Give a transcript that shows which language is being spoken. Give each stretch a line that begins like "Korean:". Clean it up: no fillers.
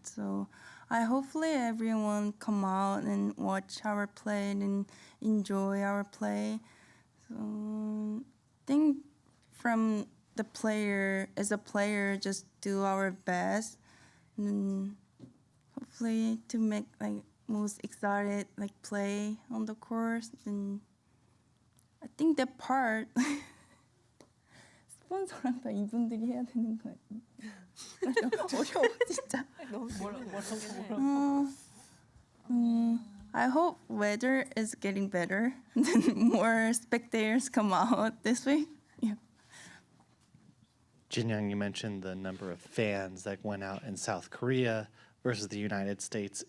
English: So I hopefully everyone come out and watch our play and enjoy our play. So I think from the player, as a player, just do our best and hopefully to make like most excited like play on the course. And I think that part
Korean: 스폰서랑 다 이분들이 해야 되는 거 아니에요? 어려워 진짜.
English: I hope weather is getting better and then more spectators come out this week. Yeah. Jin Young, you mentioned the number of fans that went out in South Korea versus the United States.